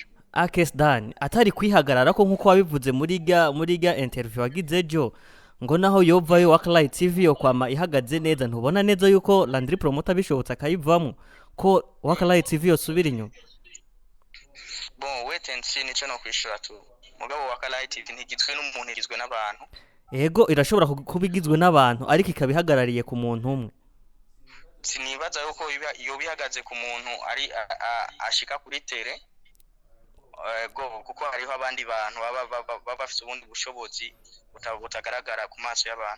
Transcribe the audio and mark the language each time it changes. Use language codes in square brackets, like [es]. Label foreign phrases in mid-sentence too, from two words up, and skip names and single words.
[rn] Akes Dan atari kwihagarara ko nkuko wabivuze muri ga interview wagize jo ngo naho yovayo Wakalight TV yo kwama ihagaze neza, ntubona neza yuko Landry Promoter bishobotse akayivamo ko Wakalight TV yosubira inyuma? Bon, [en] wait and see [rn] nico no kwishura tu. Mugabo Wakalight TV ntigizwe n'umuntu, igizwe n'abantu. Ego irashobora kubigizwe n'abantu ariko ikabihagarariye ku muntu umwe. Sinibaza yuko iyo bihagaze ku muntu ari ashika kuri tere. Kuko hariho abandi bantu baba bafite ubundi bushobozi butagaragara ku maso y'abantu.